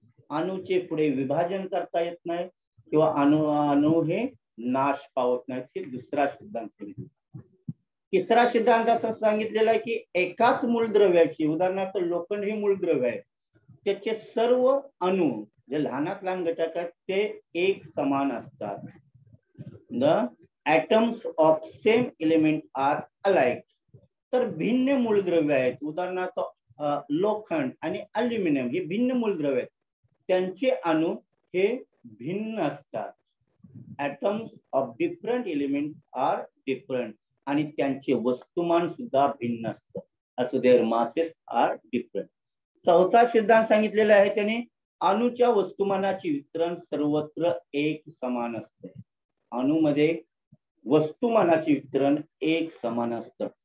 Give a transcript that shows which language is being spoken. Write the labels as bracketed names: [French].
[Marathi] अणूचे पुढे विभाजन करता येत नाही किंवा अणू हे नाश पावत नाहीत. हे दुसरा सिद्धांत सांगितला. तिसरा सिद्धांत असं सांगितलेला आहे की एकाच मूलद्रव्याची, उदाहरणार्थ लोखंड हे मूलद्रव्य आहे, त्याचे सर्व अणू जे लहानात लहान घटक आहेत ते एक समान असतात. [English] The atoms of same element are alike. [Marathi] तर भिन्न मूलद्रव्य आहेत, उदाहरणार्थ लोखंड आणि अल्युमिनियम हे भिन्न मूलद्रव्य आहेत, त्यांचे अणू हे भिन्न असतात. [English] Atoms of different element are different. [Marathi] आणि त्यांचे वस्तुमान सुद्धा भिन्न असतं. असो [English] Their masses are different. [Marathi] चौथा सिद्धांत सांगितलेला आहे त्याने अणूच्या वस्तुमानाचे वितरण सर्वत्र एक समान असते. अणूमध्ये वस्तुमानाचे वितरण एक समान असतं.